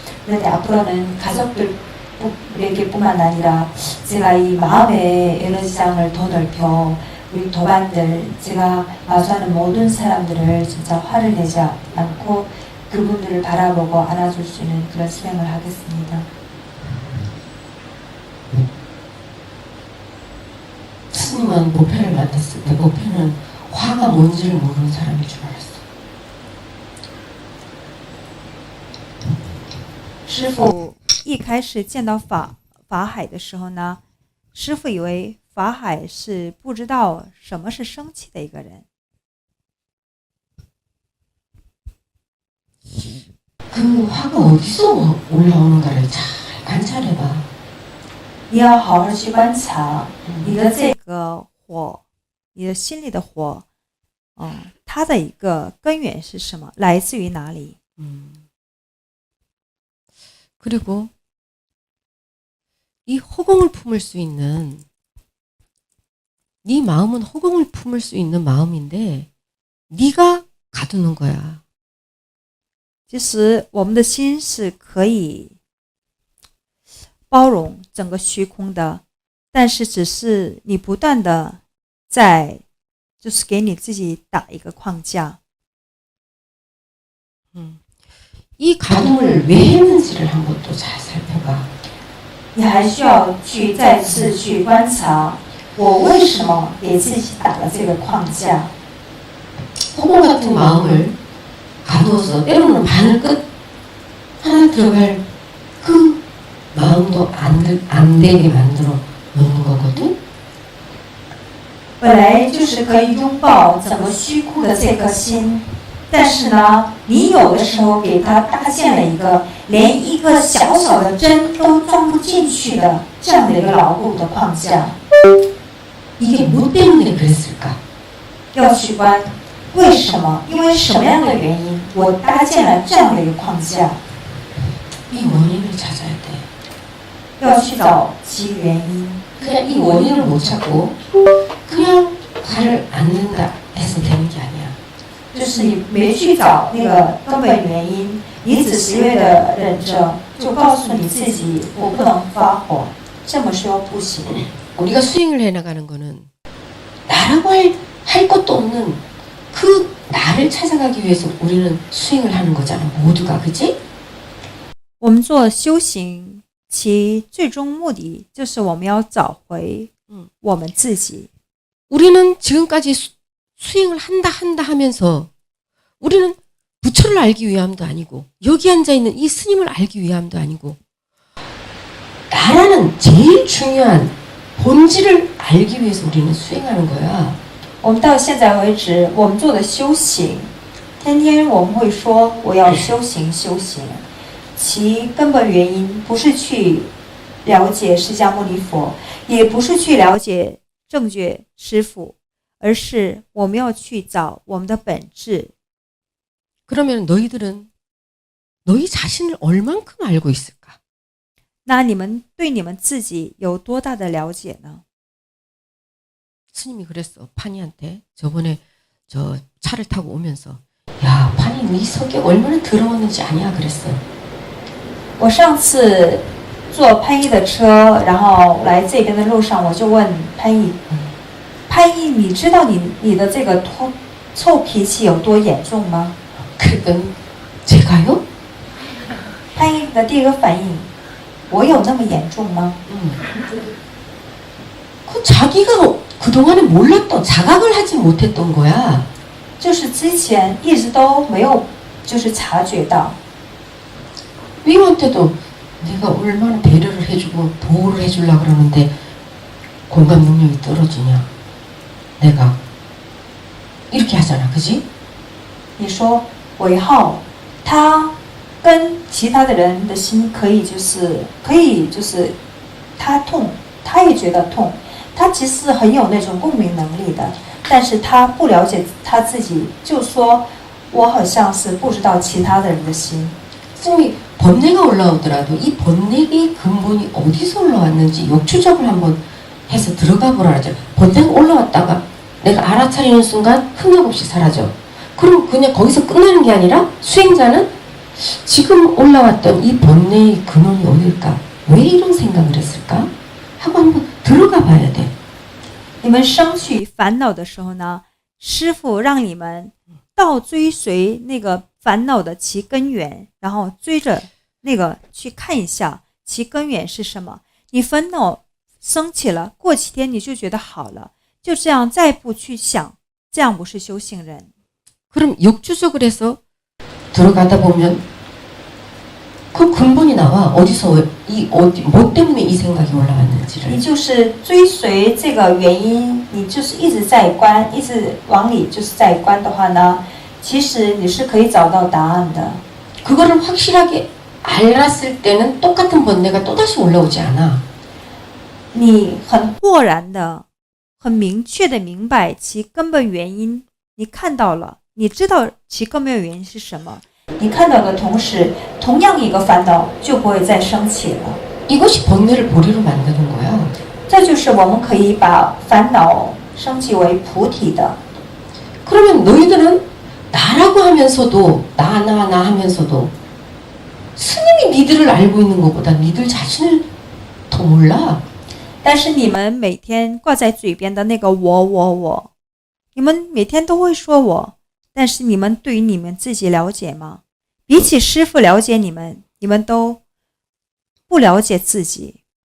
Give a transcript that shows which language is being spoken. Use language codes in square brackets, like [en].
[ko] 그런데 앞으로는 가족들에게 뿐만 아니라 제가 이 마음의 에너지장을 더 넓혀 우리 도반들, 제가 마주하는 모든 사람들을 진짜 화를 내지 않고 그분들을 바라보고 안아줄 수 있는 그런 수행을 하겠습니다. 스님은 보편을 만났을 때 보편은 화가 뭔지를 모르는 사람인 줄 알았어. [zh] 师父一开始见到法海的时候呢，师父以为法海是不知道什么是生气的一个人。 [ko] 그 화가 어디서 올라오는가를 잘 관찰해봐. [zh] 你要好好去观察你的这个火，你的心里的火，它的一个根源是什么？来自于哪里？ [ko] 그리고 이 허공을 품을 수 있는 네 마음은 허공을 품을 수 있는 마음인데 네가 가두는 거야. [zh] 其实我们的心是可以包容整个虚空的，但是只是你不断的就是给你自己打一个框架。 [ko] 이 가동을 왜 했는지를 한번 또 잘 살펴봐. [zh] 你还需要去再次去观察，我为什么给自己打了这个框架？ [ko] 허공 같은 마음을 가두어서 때로는 바늘 끝 하나 들어갈 그 마음도 안 되게 만들어 놓는 거거든. [zh] 本来就是可以拥抱整个虚空的这颗心，但是呢，你有的时候给它搭建了一个连一个小小的针都装不进去的这样的一个牢固的框架。 [ko] 이게 뭐 때문에 그랬을까? [zh] 要去观为什么？因为什么样的原因，我搭建了这样的一个框架？ [ko] 이 원인을 찾아야 돼. [zh] 要去找其原因。 [ko] 그냥 이 원인을 못 찾고 그냥 화를 안 낸다 해서 되는 게 아니야. [zh] 就是你没去找那个根本原因，你只是为了忍着，就告诉你自己我不能发火，这么说不行。 [ko] 우리가 수행을 해나가는 거는 나라고 할 것도 없는 그 나를 찾아가기 위해서 우리는 수행을 하는 거잖아. 모두가. 그치? [zh] 我们做修行，其最终目的就是我们要找回我们自己。 [ko] 우리는 지금까지 수행을 한다 하면서 우리는 부처를 알기 위함도 아니고 여기 앉아있는 이 스님을 알기 위함도 아니고 나라는 제일 중요한 본질을 알기 위해서 우리는 수행하는 거야. [zh] 我们到现在为止，我们做的修行，天天我们会说我要修行修行，其根本原因不是去了解释迦牟尼佛，也不是去了解正觉师父，而是我们要去找我们的本质。 [ko] 그러면 너희들은 너희 자신을 얼만큼 알고 있을까? [zh] 那你们对你们自己有多大的了解呢？ [ko] 스님이 그랬어. 판이한테 저번에 저 차를 타고 오면서 야 판이 네 성격 얼마나 더러웠는지 아냐 그랬어. [zh] 我上次坐潘一的车，然后来这边的路上，我就问潘一，潘一，你知道你的这个臭脾气有多严重吗？ [ko] 그랬더니 제가요? [zh] 潘一的第一个反应，我有那么严重吗？ [ko] 그 자기가 그동안에 몰랐던 자각을 하지 못했던 거야. [zh] 就是之前一直都没有，就是察觉到。 [ko] 위임한테도 내가 얼마나 배려를 해주고 보호를 해주려고 그러는데 공감 능력이 떨어지냐. 내가 이렇게 하잖아. 그지? [zh] 你说韦浩，他跟其他的人的心可以就是他痛，他也觉得痛，他其实很有那种共鸣能力的，但是他不了解他自己，就说我好像是不知道其他的人的心。 [ko] 스님이 번뇌가 올라오더라도 이 번뇌의 근본이 어디서 올라왔는지 역추적을 한번 해서 들어가 보라 하죠. 번뇌가 올라왔다가 내가 알아차리는 순간 흥역 없이 사라져. 그럼 그냥 거기서 끝나는 게 아니라 수행자는 지금 올라왔던 이 번뇌의 근원이 어딜까? 왜 이런 생각을 했을까? 하고 한번 들어가 봐야 돼. [zh] 你们生起烦恼的时候呢，师父让你们倒追随那个烦恼的其根源，然后追着那个去看一下其根源是什么。你烦恼升起了，过几天你就觉得好了，就这样再不去想，这样不是修行人。 [ko] 그럼 역추적을 해서 들어가다 보면 그 근본이 나와. 어디서 뭐 때문에 이 생각이 올라왔는지를. [zh] 你就是追随这个原因，你就是一直在观，一直往里就是在观的话呢，其实你是可以找到答案的。 [ko] 그거를 확실하게 알았을 때는 똑같은 번뇌가 또다시 올라오지 않아. [zh] 你很豁然的、很明确的明白其根本原因，你看到了，你知道其根本原因是什么。你看到的同时，同样一个烦恼就不会再升起了。 [ko] 이것이 번뇌를 보리로 만드는 거야. [zh] 这就是我们可以把烦恼升级为菩提的。 [ko] 그러면 너희들은 나라고 하면서도 나 하면서도 스님이 니들을 알고 있는 것보다 니들 자신을 더 몰라. [zh] 但是你们每天挂在嘴边的那个我，你们每天都会说我，但是你们对于你们自己了解吗？比起师父了解你们，你们都不了解自己。